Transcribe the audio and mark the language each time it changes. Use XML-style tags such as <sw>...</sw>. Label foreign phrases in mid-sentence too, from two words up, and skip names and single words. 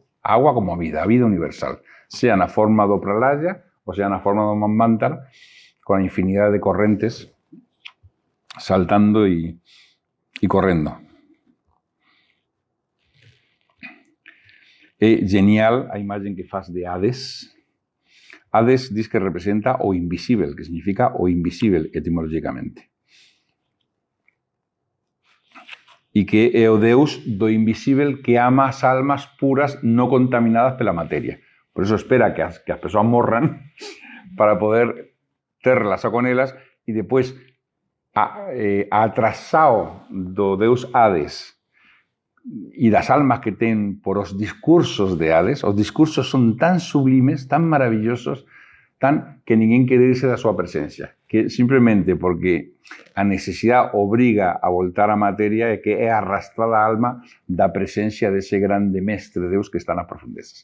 <gl>A agua como a vida universal. Sea na forma do Pralaya, ou sea na forma do Manvantara, con a infinidade de correntes saltando e correndo. É genial a imagen que faz de Hades. Hades diz que representa o invisible, que significa o invisible etimológicamente. E que é o Deus do invisible que ama as almas puras non contaminadas pela materia. Por eso espera que as persoas morran para poder ter relación con elas e depois atrasado do Deus Hades e das almas que ten por os discursos de Hades, os discursos son tan sublimes, tan maravillosos, tan que ninguén quere irse da súa presencia, que simplemente porque a necesidade obriga a voltar á materia e que é arrastrada a alma da presencia dese grande mestre Deus que está nas profundezas.</gl>